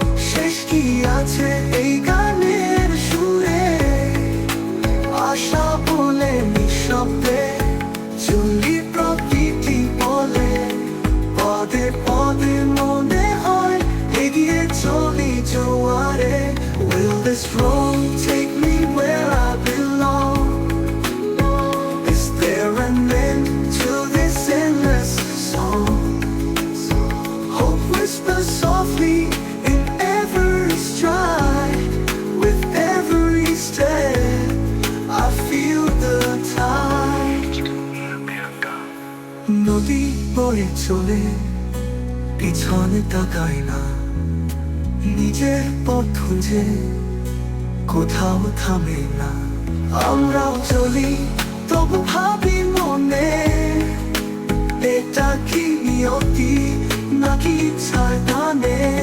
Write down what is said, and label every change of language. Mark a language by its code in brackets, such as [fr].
[bn] শেষ কি আছে এই গানের সুরে? আশা বলে নিঃশব্দে চলি প্রতিটি পদে, পদে পদে মনে হয় এগিয়ে চলি জোয়ারে। [en] Will this road take me where I belong? Is there an end to this endless song? Hope whispers softly in every stride. With every step I feel the tide. [bn] নদী বয়ে চলে, পিছনে তাকাই না, নিজের পথ খুঁজে কোথাও থামে না। আমরাও চলি তবু ভাবি মনে, এটা কি নিয়তি নাকি ইচ্ছার টানে?